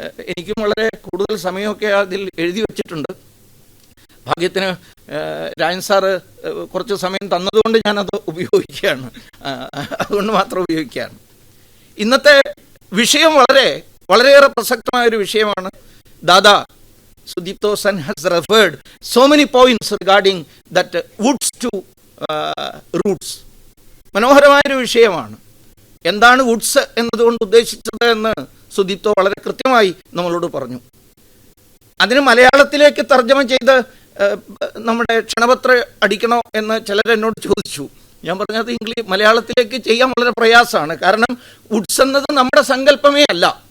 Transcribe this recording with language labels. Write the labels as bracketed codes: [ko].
[ml] എനിക്കും വളരെ കൂടുതൽ സമയമൊക്കെ അതിൽ എഴുതി വച്ചിട്ടുണ്ട്. ഭാഗ്യത്തിന് രാജൻ സാറ് കുറച്ച് സമയം തന്നതുകൊണ്ട് ഞാനത് ഉപയോഗിക്കുകയാണ്. അതുകൊണ്ട് മാത്രം ഉപയോഗിക്കുകയാണ്. ഇന്നത്തെ വിഷയം വളരെയേറെ പ്രസക്തമായൊരു വിഷയമാണ്. [en] ദാദാ Sudipto Sen has referred so many points regarding that woods to roots. [ml] മനോഹരമായൊരു വിഷയമാണ്. എന്താണ് വുഡ്സ് എന്നതുകൊണ്ട് ഉദ്ദേശിച്ചത് എന്ന് സുദീപ്തോ വളരെ കൃത്യമായി നമ്മളോട് പറഞ്ഞു. അതിന് മലയാളത്തിലേക്ക് തർജ്ജമ ചെയ്ത് നമ്മുടെ ക്ഷണപത്രം അടിക്കണോ എന്ന് ചിലരെന്നോട് ചോദിച്ചു. ഞാൻ പറഞ്ഞത് മലയാളത്തിലേക്ക് ചെയ്യാൻ വളരെ പ്രയാസമാണ്. കാരണം വുഡ്സ് എന്നത് നമ്മുടെ സങ്കല്പമേ അല്ല.